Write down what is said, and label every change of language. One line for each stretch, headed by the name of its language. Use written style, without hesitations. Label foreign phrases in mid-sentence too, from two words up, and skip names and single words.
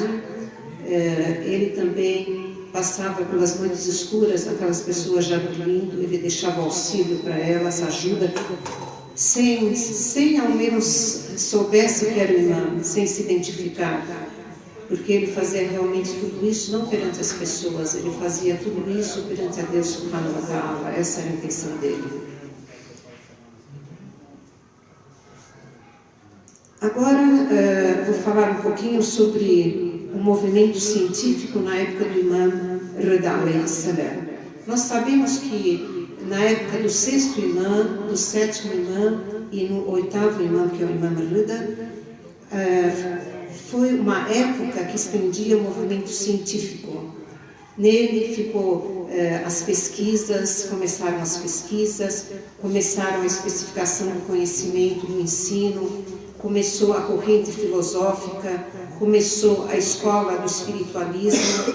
Portuguese: Ele também passava pelas noites escuras, aquelas pessoas já dormindo, ele deixava auxílio para elas, ajuda, sem ao menos soubesse que era o imã, sem se identificar, porque ele fazia realmente tudo isso não perante as pessoas, ele fazia tudo isso perante a Deus
Arabic: سبحانه وتعالى.
Portuguese: Essa era a intenção dele. Agora vou falar um pouquinho sobre o movimento científico na época do imã Rida
Arabic: عليه السلام.
Portuguese: Nós sabemos que na época do sexto imã, do sétimo imã e no oitavo imã, que é o imã Rida, foi uma época que expandia o movimento científico. Nele ficou as pesquisas, começaram a especificação do conhecimento, do ensino, começou a corrente filosófica, começou a escola do espiritualismo.